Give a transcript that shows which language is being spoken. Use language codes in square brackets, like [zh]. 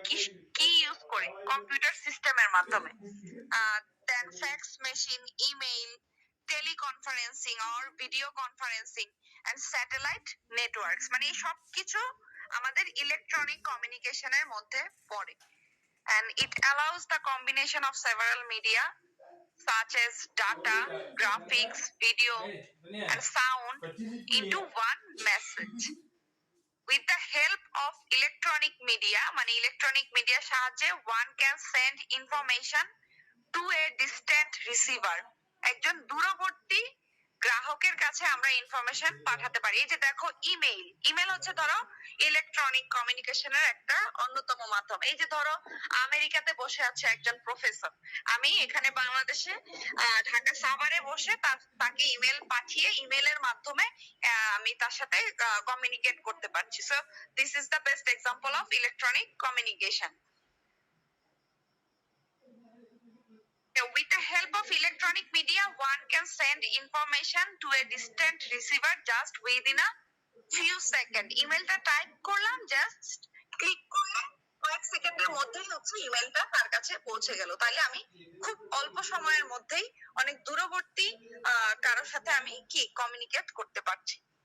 [bn] কি কি ইউজ করে, কম্পিউটার সিস্টেমের মাধ্যমে। দেন fax machine, email, teleconferencing or video conferencing and satellite networks, মানে এই সব কিছু আমাদের ইলেকট্রনিক কমিউনিকেশনের মধ্যে পড়ে। [en] And it allows the combination of several media such as data, graphics, video and sound into one message. With the help of electronic media, [bn] মানে electronic মিডিয়ার সাহায্যে [en] one can send information to a distant receiver, [bn] একজন দূরবর্তী গ্রাহকের কাছে আমরা information পাঠাতে পারি। এই যে দেখো ইমেইল, ইমেইল হচ্ছে ধরো ইলেকট্রনিক কমিউনিকেশনের একটা অন্যতম মাধ্যম। এই যে ধরো আমেরিকাতে বসে আছে একজন প্রফেসর, আমি এখানে বাংলাদেশে ঢাকা সাভারে বসে তাকে ইমেল পাঠিয়ে ইমেলের মাধ্যমে আমি তার সাথে কমিউনিকেট করতে পারছি। [en] So this is the best example of electronic communication. With the help of electronic media, one can send information to a distant receiver just within a few seconds. [bn] ইমেলটা টাইপ করলাম, জাস্ট ক্লিক করলে কয়েক সেকেন্ডের মধ্যেই হচ্ছে ইমেলটা তার কাছে পৌঁছে গেল। তাহলে আমি খুব অল্প সময়ের মধ্যেই অনেক দূরবর্তী কারোর সাথে আমি কি কমিউনিকেট করতে পারছি।